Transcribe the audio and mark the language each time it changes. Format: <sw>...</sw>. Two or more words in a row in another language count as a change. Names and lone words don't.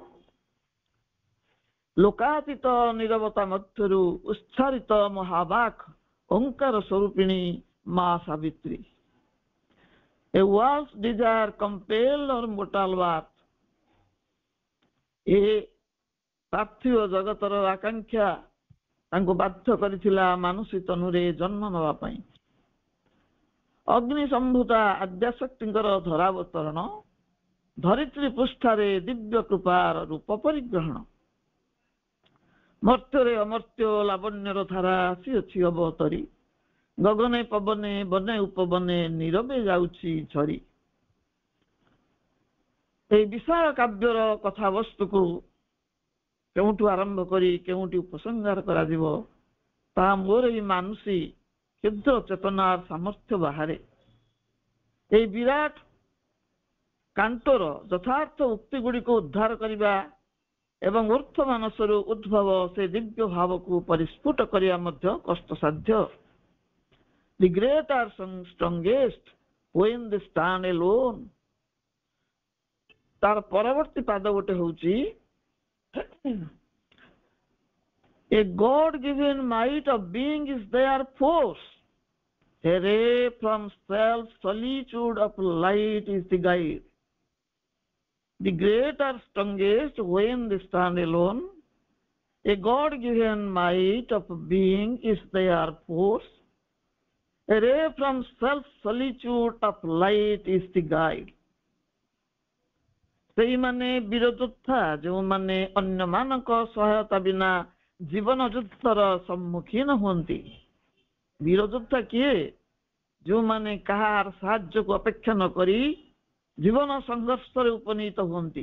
<or>ଲୋକାତୀତ ନିରବତା ମଧ୍ୟରୁ ଉଚ୍ଚାରିତ ମହାବାକ୍ ଓଁକାର ସ୍ୱରୂପିଣୀ ମାଁ ସାବିତ୍ରୀ</or> <en>A world's desire compelled her mortal birth</en> <or>ଏ ପାର୍ଥିବ ଜଗତର ଆକାଂକ୍ଷା ତାଙ୍କୁ ବାଧ୍ୟ କରିଥିଲା ମାନୁଷୀ ତନୁରେ ଜନ୍ମ ନବା ପାଇଁ ଅଗ୍ନି ସମ୍ଭୂତା ଆଦ୍ୟାଶକ୍ତିଙ୍କର ଧରାବତରଣ ଧରିତ୍ରୀ ପୃଷ୍ଠାରେ ଦିବ୍ୟ କୃପାର ରୂପ ପରିଗ୍ରହଣ ମର୍ତ୍ତ୍ୟରେ ଅମର୍ତ୍ତ୍ୟ ଲାବଣ୍ୟର ଧାରା ଆସି ଅବତରି ଗଗନେ ପବନେ ବନେ ଉପବନେ ନୀରବେ ଯାଉଛି ଝରି। ଏ ବିଶାଳ କାବ୍ୟର କଥା ବସ୍ତୁ କୁ କେଉଁଠୁ ଆରମ୍ଭ କରି କେଉଁଠୁ ଉପସଂହାର କରା ଦେବି ତା ମୋର ଏଇ ମାନୁଷୀ କ୍ଷୁଦ୍ର ଚେତନାର ସାମର୍ଥ୍ୟ ବାହାରେ ଏ ବିରାଟ କାଣ୍ଡର ଯଥାର୍ଥ ଉକ୍ତି ଗୁଡ଼ି କୁ ଉଦ୍ଧାର କରିବା ଏବଂ ଉର୍ଦ୍ଧ୍ୱ ମାନସରୁ ଉଦ୍ଭବ ସେ ଦିବ୍ୟ ଭାବକୁ ପରିସ୍ଫୁଟ କରିବା ମଧ୍ୟ କଷ୍ଟସାଧ୍ୟ।</or> <en>The great are strongest when they stand alone.</en> <or>ତାର ପରବର୍ତ୍ତୀ ପାଦ ଗୋଟେ ହଉଛି</or> <en>A God given might of being is their force. A ray from self solitude of light is the guide. The great are strongest when they stand alone. A God given might of being is their force. A ray from self solitude of light is the guide.</en> <or>ସେଇମାନେ ବୀର ଯୋଦ୍ଧା ଯେଉଁମାନେ ଅନ୍ୟମାନଙ୍କ ସହାୟତା ବିନା ଜୀବନ ଯୁଦ୍ଧର ସମ୍ମୁଖୀନ ହୁଅନ୍ତି। ବୀର ଯୋଦ୍ଧା କିଏ? ଯେଉଁମାନେ କାହାର ସାହାଯ୍ୟକୁ ଅପେକ୍ଷା ନ କରି ଜୀବନ ସଂଘର୍ଷରେ ଉପନୀତ ହୁଅନ୍ତି।</or>